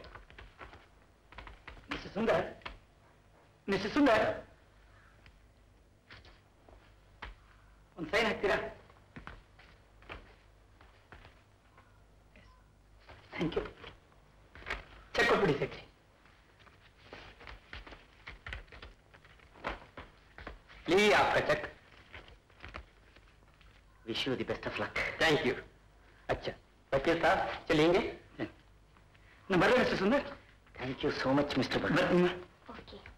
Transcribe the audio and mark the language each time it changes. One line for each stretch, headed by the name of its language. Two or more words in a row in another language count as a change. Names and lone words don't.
Kannada: ಮಿಸ್ಟರ್ ಸುಂದರ್, ಮಿಸ್ಟರ್ ಸುಂದರ್, ಒಂದು ಸೈನ್ ಹಾಕ್ತೀರಾ?
English: thank you.
Kannada: ಚೆಕ್ ಕೊಟ್ಬಿಡಿ ಸೇಠಿ.
Hindi: लीजिए आपका चेक.
English: wish you the best of luck. thank you.
Hindi: अच्छा वकील साहब चलेंगे? न बर्रे मिस्टर सुंदर.
English: thank you so much Mister Bhatt. ಓಕೆ.